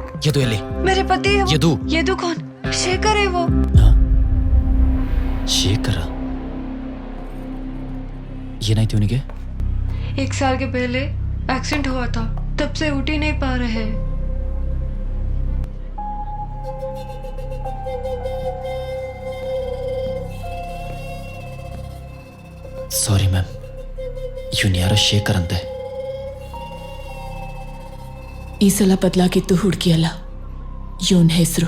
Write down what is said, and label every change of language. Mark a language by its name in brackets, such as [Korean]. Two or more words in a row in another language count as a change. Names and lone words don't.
[Kannada] ಯದು ಎಲ್ಲಿ? [Hindi] मेरे पति है वो। यदु। यदु कौन? शेखर है वो। [Kannada] ಶೇಖರ ಏನಾಯ್ತು ಇವನಿಗೆ? [Hindi] 1 साल के पहले एक्सीडेंट हुआ था, तब से उठ ही नहीं पा रहे। [English] sorry ma'am, [Kannada] ಇವನ್ ಯಾರೋ ಶೇಖರ್ ಅಂತೆ. ಈ ಸಲ ಬದಲಾಗಿದ್ದು ಹುಡುಗಿ ಅಲ್ಲ, ಇವನ್ ಹೆಸರು.